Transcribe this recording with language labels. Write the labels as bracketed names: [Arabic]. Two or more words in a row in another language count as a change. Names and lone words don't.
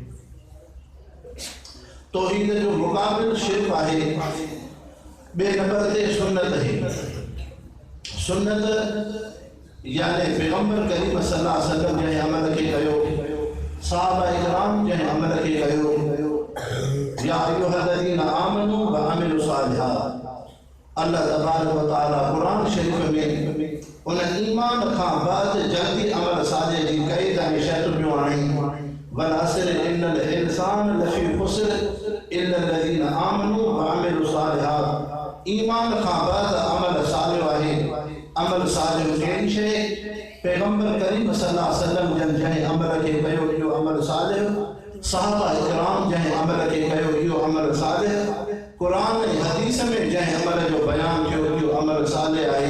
[Sindhi] तौहीद जो मुक़ाबिल शिर्क आहे। ॿिए नंबर ते सुन्नत है। सुन्नत यानी पैगम्बर करीम [Arabic] صلى الله عليه وسلم [Sindhi] जंहिं अमल खे कयो, सहाबा इकराम जंहिं अमल खे कयो, [Arabic] يا أيها الذين آمنوا وعملوا الصالحات. [Sindhi] अल्लाह [Arabic] تبارك وتعالى [Sindhi] कुरान शरीफ में उन ईमान खां बाद जल्दी अमल सालिह जी कई ऐं शर्त पियो आणे, [Arabic] والعصر إن الإنسان لفي خسر إلا الذين آمنوا وعملوا الصالحات. [Sindhi] ईमान खां बाद अमल सालिह आहे। अमल सालिह कहिड़ी शइ? पैगम्बर करीम [Arabic] صلى الله عليه وسلم [Sindhi] जंहिं अमल खे कयो, इहो अमल सालिह सहाबा इकराम जंहिं अमल खे कयो इहो अमल सालिह, कुरान ऐं हदीस में जंहिं अमल जो बयान कयो इहो अमल सालिह आहे।